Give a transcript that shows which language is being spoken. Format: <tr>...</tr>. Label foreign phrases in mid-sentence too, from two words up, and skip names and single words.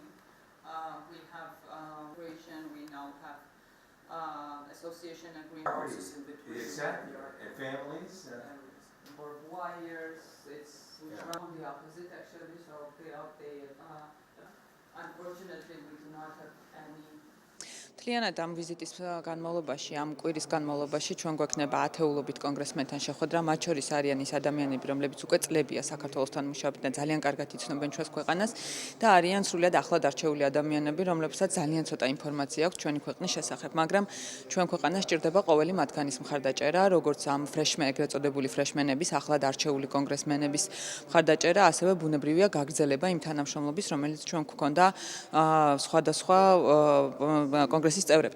<en>We have cooperation. We now have association agreements in between. Exactly. And families. For wires, it's on the opposite actually. So unfortunately, we do not have any.</en> <ka>მთლიანად ამ ვიზიტის განმავლობაში, ამ კვირის განმავლობაში ჩვენ გვექნება ათეულობით კონგრესმენთან შეხვედრა, მათ შორის არიან ის ადამიანები, რომლებიც უკვე წლებია საქართველოსთან მუშაობენ და ძალიან კარგად იცნობენ ჩვენს ქვეყანას და არიან სრულიად ახლად არჩეული ადამიანები, რომლებსაც ძალიან ცოტა ინფორმაცია აქვს ჩვენი ქვეყნის შესახებ, მაგრამ ჩვენ ქვეყანას სჭირდება ყოველი მათგანის მხარდაჭერა, როგორც ამ ეგრეთ წოდებული ფრეშმენების, ახლად არჩეული კონგრესმენების მხარდაჭერა, ასევე ბუნებრივია გაგრძელება იმ თანამშრომლობის, რომელიც ჩვენ გვქონდა სხვადასხვა კონგრესის წევრებთან.</ka>